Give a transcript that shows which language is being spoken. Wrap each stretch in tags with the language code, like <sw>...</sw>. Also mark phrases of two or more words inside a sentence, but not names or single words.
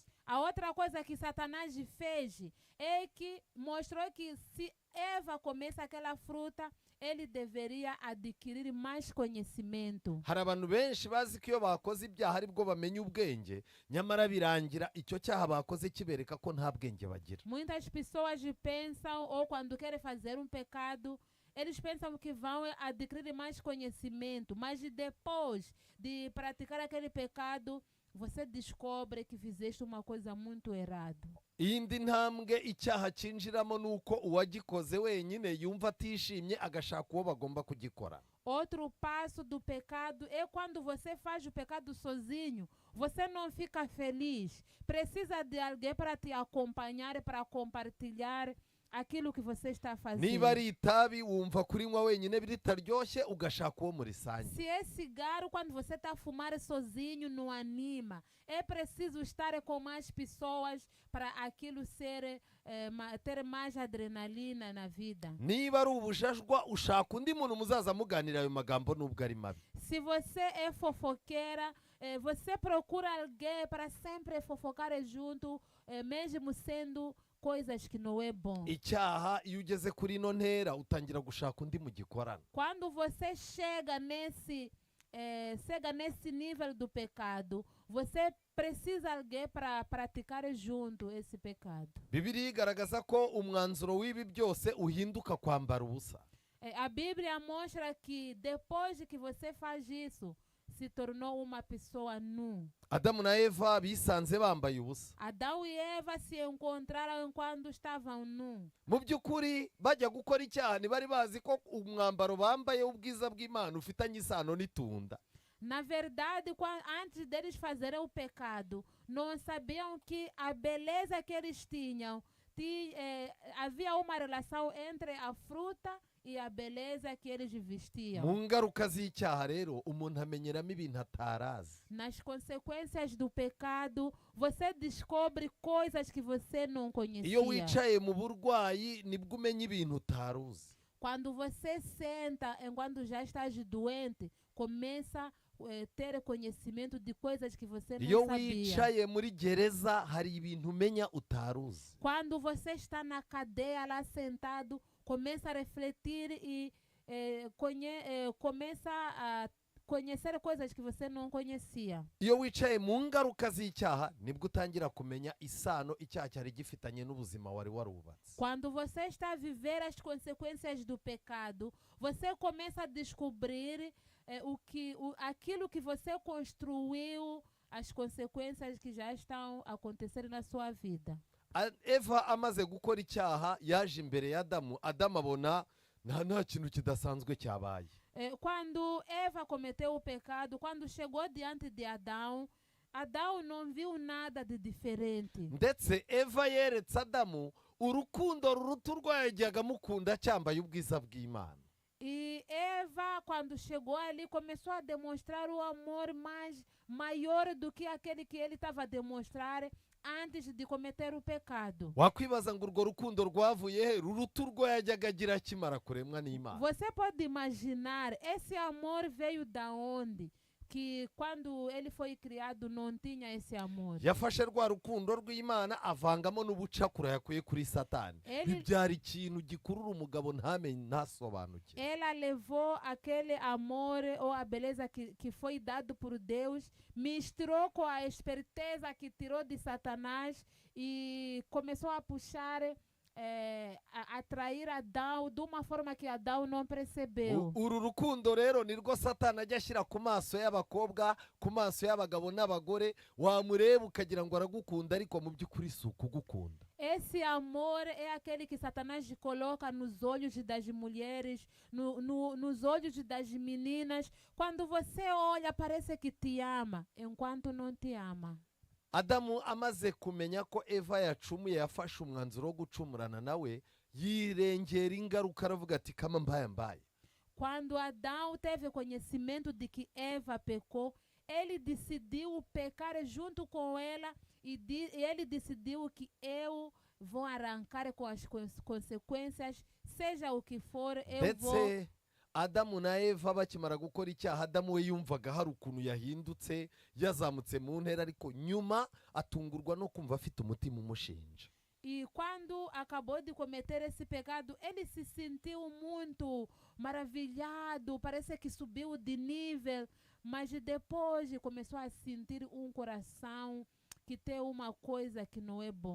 <pt>A outra coisa que Satanás fez é que mostrou que se Eva comesse aquela fruta, ele deveria adquirir mais conhecimento.</pt> <rw>Hari abantu benshi bazi ko iyo bakoze ibyaha aribwo bamenya ubwenge, nyamara birangira icyo cyaha bakoze kibereka ko nta bwenge bagira.</rw> <pt>Muitas pessoas pensam, ou quando querem fazer um pecado, eles pensam que vão adquirir mais conhecimento, mas depois de praticar aquele pecado, você descobre que fizeste uma coisa muito errada.</pt> <rw>Iyindi ntambwe icyaha cyinjiramo nuko uwagikoze wenyine yumva atishimye agashaka uwo bagomba kugikora.</rw> <pt>Outro passo do pecado é quando você faz o pecado sozinho, você não fica feliz. Precisa de alguém para te acompanhar, para compartilhar aquilo que você está fazendo.</pt> <rw>Niba ari itabi wumva kurinywa wenyine biritaryoshye ugashaka uwo murisange.</rw> <pt>Se é cigarro, quando você está a fumar sozinho, não anima. É preciso estar com mais pessoas para aquilo ter mais adrenalina na vida.</pt> <rw>Niba ari ubujajwa ushaka undi muntu muzaza muganira ayo magambo nubwo ari mabi.</rw> <pt>Se você é fofoqueira, você procura alguém para sempre fofocar junto, mesmo sendo coisas que não é bom.</pt> <rw>Icyaha iyo ugeze kuri ino ntera utangira gushaka undi mugikorana.</rw> <pt>Quando você chega nesse nível do pecado, você precisa alguém para praticar junto esse pecado.</pt> <rw>Bibiliya igaragaza ko umwanzuro w'ibi byose uhinduka kwambara ubusa.</rw> <pt>A Bíblia mostra que depois que você faz isso, se tornou uma pessoa nua.</pt> <rw>Adamu na Eva bisanze bambaye ubusa.</rw> <pt>Adão e Eva se encontraram quando estavam nus.</pt> <rw>Mu by'ukuri bajya gukora icyaha ntibari bazi ko umwambaro bambaye ubwiza bw'Imana ufitanye isano n'itunda.</rw> <pt>Na verdade, antes deles fazerem o pecado, não sabiam que a beleza que eles tinham, havia uma relação entre a fruta e a beleza que eles vestiam.</pt> <rw>Mu ngaruka z'icyaha rero umuntu amenyeramo ibintu atarazi.</rw> <pt>Nas consequências do pecado, você descobre coisas que você não conhecia.</pt> <rw>Iyo wicaye mu burwayi nibwo umenya ibintu utaruzi.</rw> <pt>Quando você senta enquanto já estás doente, começa a ter conhecimento de coisas que você não</pt> <rw>Iyo</rw> <pt>sabia.</pt> <rw>wicaye muri gereza hari ibintu umenya utaruzi.</rw> <pt>Quando você está na cadeia lá sentado, começa a refletir e começa a conhecer coisas que você não conhecia.</pt> <rw>Iyo wicaye mu ngaruka z'icyaha nibwo utangira kumenya isano icyaha cyari gifitanye n'ubuzima wari warubatse.</rw> <pt>Quando você está a viver as consequências do pecado, você começa a descobrir aquilo que você construiu, as consequências que já estão a acontecer na sua vida.</pt> <rw>Eva amaze gukora icyaha yaje imbere ya Adamu. Adamu abona nta kintu kidasanzwe cyabaye.</rw> <pt>Quando Eva cometeu o pecado, quando chegou diante de Adão, Adão não viu nada de diferente.</pt> <rw>Ndetse Eva yeretse Adamu urukundo ruruta urwo yajyaga amukunda cyambaye ubwiza bw'Imana.</rw> <pt>E Eva, quando chegou ali, começou a demonstrar o amor maior do que aquele que ele estava a demonstrar antes de cometer o pecado.</pt> <rw>Wakwibaza ngo urwo rukundo rwavuye he ruruta urwo yajyaga agira akimara kuremwa n'Imana.</rw> <pt>Você pode imaginar, esse amor veio da onde? Que quando ele foi criado não tinha esse amor.</pt> <rw>Yafashe rwa rukundo rw'Imana avangamo n'ubucakura yakuye kuri Satani. Bibyara ikintu gikurura umugabo ntamenye ntasobanuke.</rw> <pt>Ela levou aquele amor ou a beleza que foi dado por Deus, misturou com a esperteza que tirou de Satanás e começou a puxar atrair Adão de uma forma que Adão não percebeu.</pt> <rw>uru rukundo rero nirwo satani ajya ashyira ku maso y'abakobwa, ku maso y'abagabo n'abagore, wamureba ukagira ngo aragukunda ariko mu by'ukuri si ukugukunda.</rw> <pt>Esse amor é aquele que Satanás coloca nos olhos das mulheres, nos olhos das meninas. Quando você olha, parece que te ama, enquanto não te ama.</pt> <rw>Adamu amaze kumenya ko Eva yacumuye, yafashe umwanzuro wo gucumurana nawe, yirengera ingaruka, aravuga ati kama mbaye.</rw> <pt>Quando Adão teve conhecimento de que Eva pecou, ele decidiu pecar junto com ela e ele decidiu que eu vou arrancar com as consequências, seja o que for, eu vou.</pt> <rw>Ndetse Adamu na Eva bakimara gukora icyaha, Adamu we yumvaga hari ukuntu yahindutse, yazamutse mu ntera, ariko nyuma atungurwa no kumva afite umutima umushinja.</rw> <pt>E quando acabou de cometer esse pecado, ele se sentiu muito maravilhado, parece que subiu de nível, mas depois começou a sentir coração que tem uma coisa que não é bom.</pt>